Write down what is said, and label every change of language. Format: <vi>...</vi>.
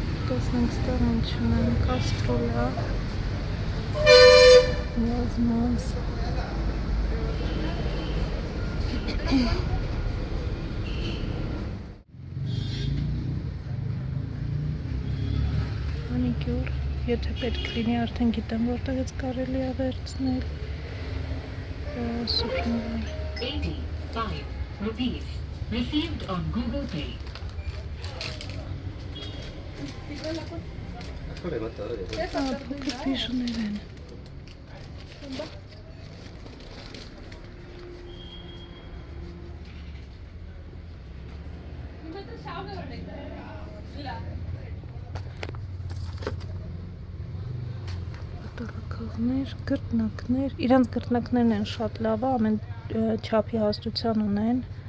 <hy>Տեսնենք ստեղ ինչ ունեն, կաստրոլա, մոզ, Մանիկյուր, եթե պետք լինի արդեն գիտեմ որտեղից կարելի է վերցնել, սուպրնովար</hy> <en>85 rupees received on Google Pay.</en> <hy>Փոքր բիժուներ են Տղակողներ, գրտնակներ, իրանց գրտնակներն են շատ լավ, ամեն չափի հաստության ունեն,</hy>